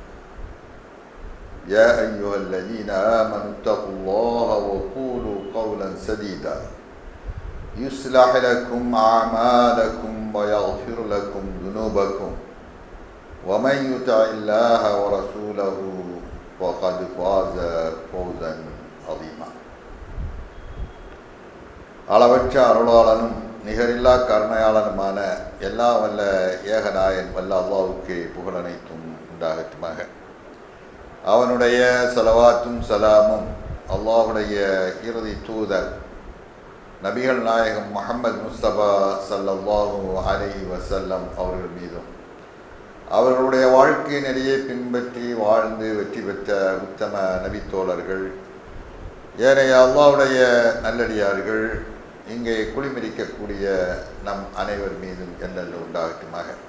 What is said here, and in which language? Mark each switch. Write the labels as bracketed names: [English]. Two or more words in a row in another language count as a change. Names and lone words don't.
[Arabic] يا أيها الذين آمنوا اتقوا الله وقولوا قولا سديدا يصلح لكم أعمالكم ويغفر لكم ذنوبكم ومن يطع الله ورسوله فقد فاز فوزا عظيما. [Tamil] அளவற்ற அருளாளனும் நிகரில்லா கருணையாளனுமான எல்லாம் வல்ல ஏகநாயன் வல்ல அல்லாஹ்வுக்கு புகழனைத்தும் உண்டாகட்டுமாக. அவனுடைய ஸலவாத்தும் சலாமும் அல்லாஹ்வுடைய இறுதி தூதர் நபிகள் நாயகம் முஹம்மது முஸ்தபா [Arabic] صلى الله عليه وسلم [Tamil] அவர்கள் மீதும் அவர்களுடைய வாழ்க்கை நெறியை பின்பற்றி வாழ்ந்து வெற்றி பெற்ற உத்தம நபித்தோழர்கள், ஏனைய அல்லாஹ்வுடைய நல்லடியார்கள், இங்கே குளிமிரிக்கக்கூடிய நம் அனைவர் மீதும் என்றென்று உண்டாகட்டுமாக.